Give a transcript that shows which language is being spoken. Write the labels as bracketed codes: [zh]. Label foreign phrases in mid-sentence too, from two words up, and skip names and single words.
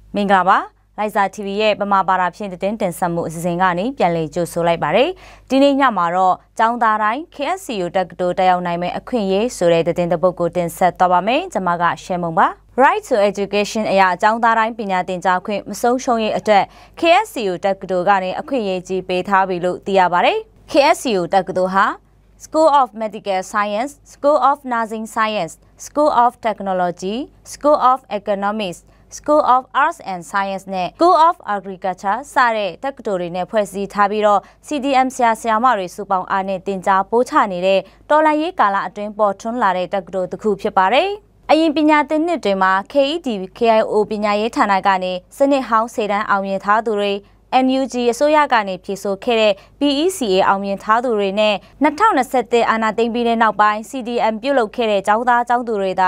[my] မင်္ဂလာပါလိုက်စာ TV ရဲ့ပမာပါတာဖြင့်တင်ဆက်မှုအစီအစဉ်ကနေပြန်လည်ကြိုဆိုလိုက်ပါတယ်ဒီနေ့ညမှာတော့ကျောင်းသားတိုင်း KSCU တက္ကသိုလ်တက်ရောက်နိုင်မယ့်အခွင့်အရေးဆိုတဲ့တင်ပုဒ်ကိုတင်ဆက်သွားပါမယ်ကျွန်မကရှယ်မုံပါ [en] Right to Education [my] အရာကျောင်းသားတိုင်းပညာသင်ကြားခွင့်မဆုံးရှုံးရေးအတွက် KSCU တက္ကသိုလ်ကနေအခွင့်အရေးကြီးပေးထားပြီလို့သိရပါတယ် KSCU တက္ကသိုလ်ဟာ School of Medical Science, School of Nursing Science, School of Technology, School of Economics, School of Arts and Science နဲ့ School of Agriculture စတဲ့တက္ကသိုလ်တွေနဲ့ဖွဲ့စည်းထားပြီးတော့ CDM ဆရာမတွေစုပေါင်းအားနဲ့တင်ကြားပို့ချနေတဲ့တော်လှန်ရေးကာလအတွင်းပေါ်ထွန်းလာတဲ့တက္ကသိုလ်တစ်ခုဖြစ်ပါတယ်။အရင်ပညာသင်နှစ်တွေ မှာ KED KIO ပညာရေးဌာနကနေစနစ်ဟောင်းစေတန်းအောင်မြင်ထားသူတွေNUG အစိုးရကနေဖြည့်ဆို့ခဲ့တဲ့ PECA အောင်မြင်ထားသူတွေနဲ့2021အာဏာသိမ်းပြီးတဲ့နောက်ပိုင်း CDM ပြုတ်လုခဲ့တဲ့ကျောင်းသားကျောင်းသူတွေသာ